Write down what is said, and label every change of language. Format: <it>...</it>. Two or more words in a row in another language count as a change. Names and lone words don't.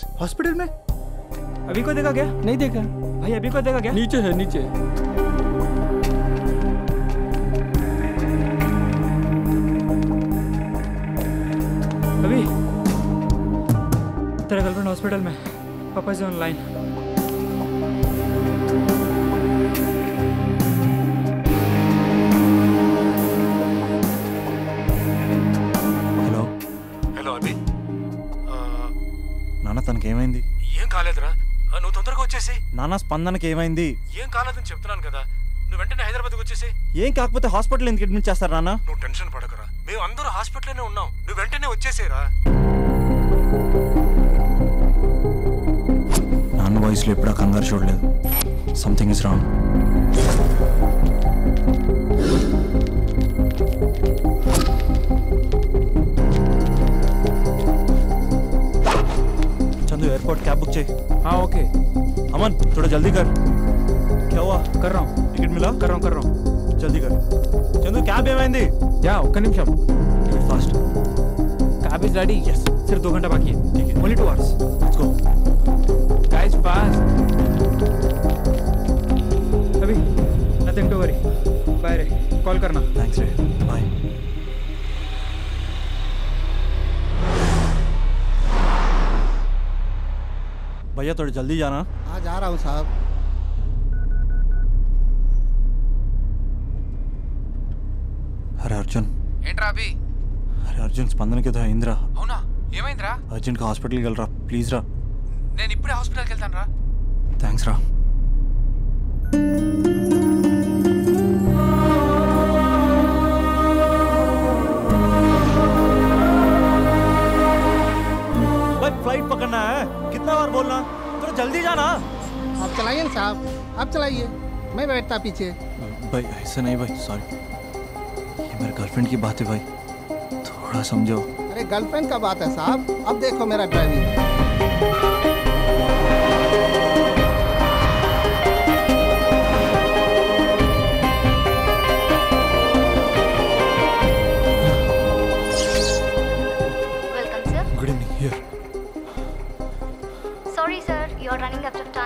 <hi>हॉस्पिटल में? अभी को देखा क्या? नहीं देखा भाई, अभी को देखा क्या? नीचे है नीचे। अभी तेरा गर्लफ्रेंड हॉस्पिटल में, पापा से ऑनलाइन।</hi> <te>నాన్న తనకేమైంది? ఏం కాలేదురా, నువ్వు తొందరగా వచ్చేసి. నాన్న స్పందనకి ఏమైంది? ఏం కాలేదని చెప్తున్నాను కదా, నువ్వు వెంటనే హైదరాబాద్కి వచ్చేసి. ఏం కాకపోతే హాస్పిటల్ ఎందుకు అడ్మిట్ చేస్తారు నాన్న? నువ్వు టెన్షన్ పడకరా, మేము అందరూ హాస్పిటల్లోనే ఉన్నాం, నువ్వు వెంటనే వచ్చేసేరా. నాన్న వాయిస్లో ఎప్పుడా కంగారు చూడలేదు.</te> <en>Something is wrong. Airport cab book चाहिए।</en> <hi>हाँ ओके। अमन थोड़ा जल्दी कर। क्या हुआ? कर रहा हूँ। टिकट मिला? कर रहा हूँ। जल्दी कर। चंदू कैब ఏమైంది?</hi> <te>या ఒక్క నిమిషం।</te> <hi>फास्ट।</hi> <en>Cab is ready. Yes.</en> <hi>सिर्फ 2 घंटा बाकी है। ठीक है।</hi> <en>Only 2 hours। Let's go। Guys fast। अभी nothing to worry।</en> <hi>बाय रे, कॉल करना। Thanks रे। बाय। भैया थोड़ी जल्दी जाना। हाँ जा रहा हूँ साहब। अरे अर्जुन।</hi> <te>ఏంట్రా అభి? अरे अर्जुन స్పందనకి ఏదో అయిందిరా। అవునా? ఏమైందిరా? అర్జెంట్గా హాస్పిటల్కి వెళ్ళరా ప్లీజ్ రా। నేను ఇప్పుడే హాస్పిటల్కి వెళ్తాను రా। థ్యాంక్స్ రా।</te> <hi>फ्लाइट पकड़ना है, कितना बार बोलना, तो जल्दी जाना। आप चलाइए ना साहब, आप चलाइए, मैं बैठता पीछे। भाई ऐसा नहीं भाई, सॉरी, ये मेरे गर्लफ्रेंड की बात है भाई, थोड़ा समझो। अरे गर्लफ्रेंड का बात है साहब, अब देखो मेरा ड्राइविंग।</hi> <en>Good evening. Here. Sorry sir, you are running out of time.</en>